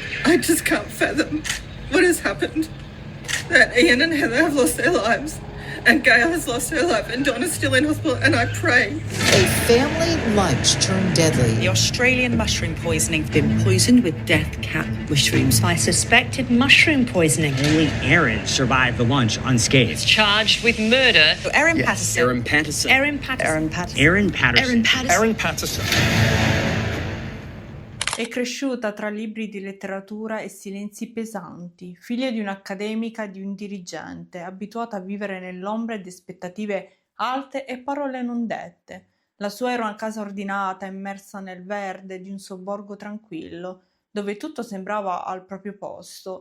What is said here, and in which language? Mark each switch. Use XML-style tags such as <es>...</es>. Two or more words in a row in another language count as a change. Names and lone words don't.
<en>I just can't fathom what has happened. That Ian and Heather have lost their lives, and Gail has lost her life, and Donna's still in hospital, and I pray. A family lunch turned deadly. The Australian mushroom poisoning been poisoned with death cap mushrooms. By suspected mushroom poisoning. Only Aaron survived the lunch unscathed. Is charged with murder. Erin Patterson. Aaron Patterson. Erin Patterson. Erin Patterson. Aaron Patterson. Erin Patterson. Aaron Patterson.</en> <it>È cresciuta tra libri di letteratura e silenzi pesanti, figlia di un'accademica e di un dirigente, abituata a vivere nell'ombra ed aspettative alte e parole non dette. La sua era una casa ordinata, immersa nel verde di un sobborgo tranquillo, dove tutto sembrava al proprio posto.</it>